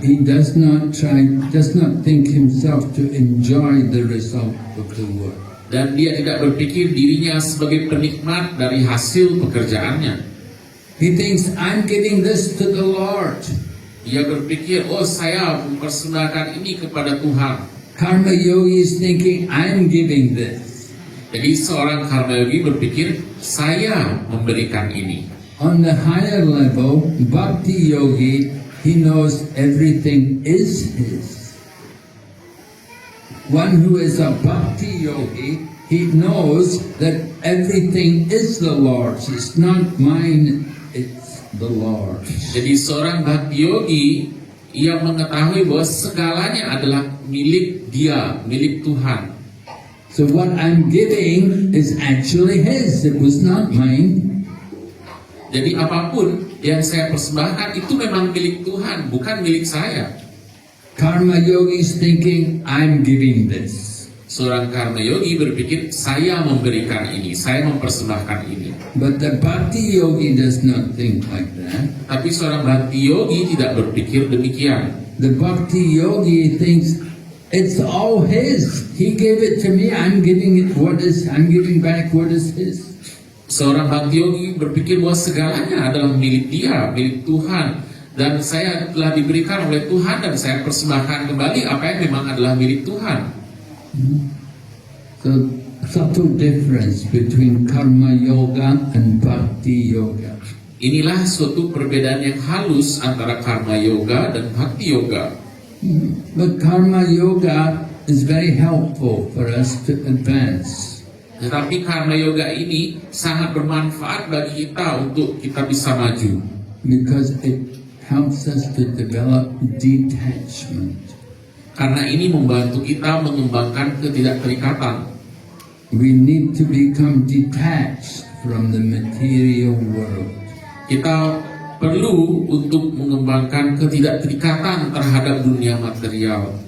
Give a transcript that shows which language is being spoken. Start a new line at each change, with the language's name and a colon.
English: he does not think himself to enjoy the result of the work.
Indonesian: Dan dia tidak berpikir dirinya sebagai penikmat dari hasil pekerjaannya.
English: He thinks, I'm giving this to the Lord.
Indonesian: Dia berpikir, oh saya mempersembahkan ini kepada Tuhan.
English: Karma yogi is thinking, I'm giving this.
Indonesian: Jadi seorang karma yogi berpikir, saya memberikan ini.
English: On the higher level, bhakti yogi, he knows everything is his. One who is a bhakti yogi, he knows that everything is the Lord's. It's not mine, it's the Lord's.
Indonesian: Jadi seorang bhakti yogi, ia mengetahui bahwa segalanya adalah milik dia, milik Tuhan.
English: So what I'm giving is actually his. It was not mine.
Indonesian: Jadi apapun yang saya persembahkan itu memang milik Tuhan, bukan milik saya.
English: Karma yogi is thinking, I'm giving this.
Indonesian: Seorang karma yogi berpikir, saya memberikan ini, saya mempersembahkan ini.
English: But the bhakti yogi does not think like that.
Indonesian: Tapi seorang bhakti yogi tidak berpikir demikian.
English: The bhakti yogi thinks, it's all his. He gave it to me. I'm giving back what is his.
Indonesian: Seorang bhakti yogi berpikir bahwa segalanya adalah milik dia, milik Tuhan. Dan saya telah diberikan oleh Tuhan dan saya persembahkan kembali apa yang memang adalah milik Tuhan.
English: So, subtle difference between karma yoga and bhakti yoga.
Indonesian: Inilah suatu perbedaan yang halus antara karma yoga dan bhakti yoga.
English: But karma yoga is very helpful for us to advance.
Indonesian: Tetapi karma yoga ini sangat bermanfaat bagi kita untuk kita bisa maju.
English: Because it helps us to develop detachment.
Indonesian: Karena ini membantu kita mengembangkan ketidakterikatan.
English: We need to become detached from the material world.
Indonesian: Kita perlu untuk mengembangkan ketidakterikatan terhadap dunia material.